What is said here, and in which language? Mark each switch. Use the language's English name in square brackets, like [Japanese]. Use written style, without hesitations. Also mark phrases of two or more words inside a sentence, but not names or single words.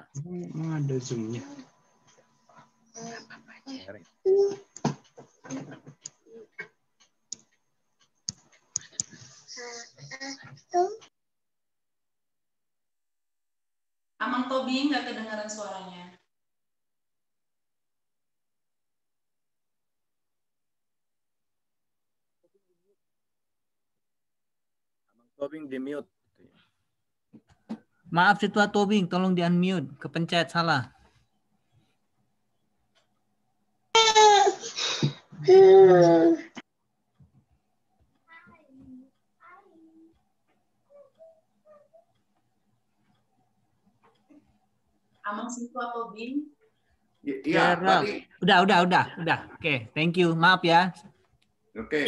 [Indonesian] Ada zoomnya. Amang Tobi nggak kedengaran suaranya. Amang Tobing di mute. Maaf Situa Tobing, tolong di unmute, kepencet salah. Amang Situa Tobing. Iya, udah. Oke, [English] thank you. [Indonesian] Maaf ya. Oke.